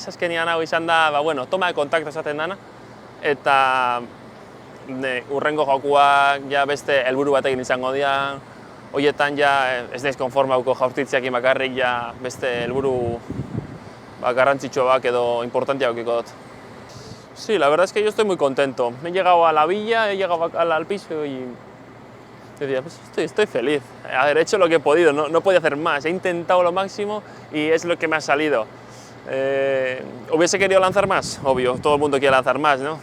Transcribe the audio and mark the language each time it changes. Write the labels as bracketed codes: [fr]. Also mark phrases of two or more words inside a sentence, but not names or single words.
[eu] Azkenian hau izan da, [es] toma de kontakto [eu] esaten dana. Eta urrengo jokuak ja beste helburu batekin izango dira. Horietan ja ez naiz konformauko jaurtitzeakin bakarrik ja beste helburu garrantzitsuak edo importantiak eukiko dut. [es] Sí, la verdad es que yo estoy muy contento. He llegado a la villa, he llegado al piso y decía, pues estoy feliz. Haber hecho lo que he podido, no podía hacer más. He intentado lo máximo y es lo que me ha salido. ¿Hubiese querido lanzar más? Obvio, todo el mundo quiere lanzar más, ¿no?